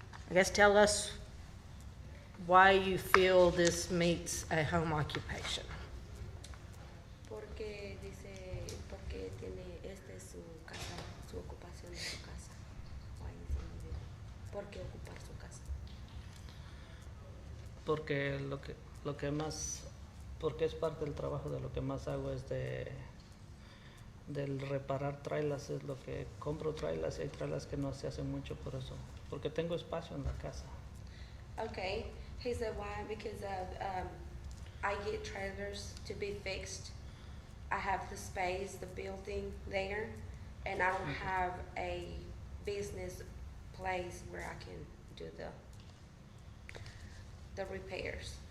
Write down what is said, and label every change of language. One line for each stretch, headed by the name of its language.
English: I guess tell us why you feel this meets a home occupation.
Spanish: Porque dice, porque tiene, esta es su casa, su ocupación de su casa. O ahí se vive. ¿Por qué ocupar su casa? Porque lo que más, porque es parte del trabajo de lo que más hago es del reparar trailers, es lo que compro trailers y hay trailers que no se hacen mucho por eso, porque tengo espacio en la casa.
English: Okay, he said why? Because I get trailers to be fixed. I have the space, the building there, and I don't have a business place where I can do the repairs.